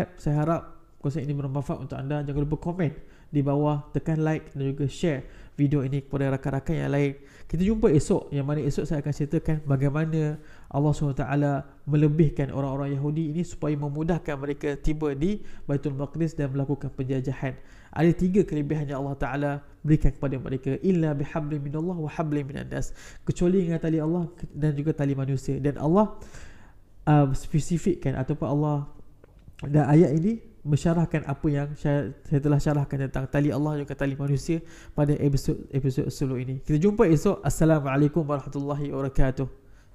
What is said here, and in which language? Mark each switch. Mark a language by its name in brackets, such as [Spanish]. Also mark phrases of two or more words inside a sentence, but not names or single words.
[Malay] Saya harap perkongsian ini bermanfaat untuk anda. Jangan lupa komen di bawah, tekan like dan juga share video ini kepada rakan-rakan yang lain. Kita jumpa esok, yang mana esok saya akan ceritakan bagaimana Allah SWT melebihkan orang-orang Yahudi ini supaya memudahkan mereka tiba di Baitul Maqdis dan melakukan penjajahan. Ada 3 kelebihan yang Allah Ta'ala berikan kepada mereka, [Arabic] إلا بحبل من الله وحبل من الناس, [Malay] kecuali dengan tali Allah dan juga tali manusia. Dan Allah spesifikkan ataupun Allah dan ayat ini mensyarahkan apa yang saya telah syarahkan tentang tali Allah juga tali manusia pada episod sebelum ini. Kita jumpa esok. [Arabic] السلام عليكم ورحمة الله وبركاته.